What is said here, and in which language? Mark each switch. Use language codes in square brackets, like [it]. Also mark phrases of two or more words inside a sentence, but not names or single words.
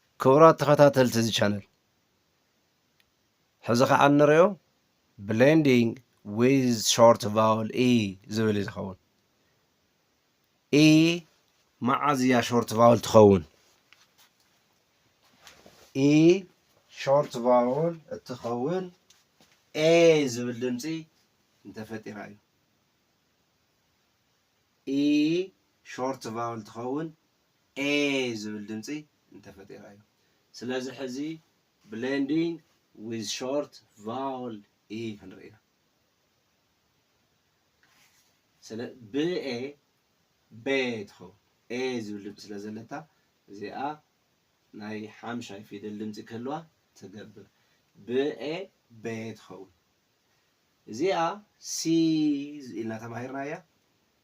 [ti] ክቡራት ተኸታተልቲ እዚ ቻነል ሕዚ ከዓ እንሪኦ [en] blending with short vowel e [ti] ዝብል ዝኸውን e መዓዝ እያ short vowel ትኸውን? [en] e short vowel [ti] እትኸውን a ዝብል ድምፂ እንተፈጢራ እዩ። [en] e short vowel [ti] ትኸውን a ዝብል ድምፂ እንተፈጢራ እዩ። ስለዚ ሕዚ [en] blending with short vowel e [ti] ክንርኢ ኢና። ብኤ ቤ ትኸውን ኤ ዝብል ድምፂ ስለ ዘለታ እዚኣ ናይ ሓምሻይ ፊደል ድምፂ ክህልዋ ትገብር። ብኤ ቤ ትኸውን። እዚኣ ሲ ኢልና ተማሂርና እያ። ክ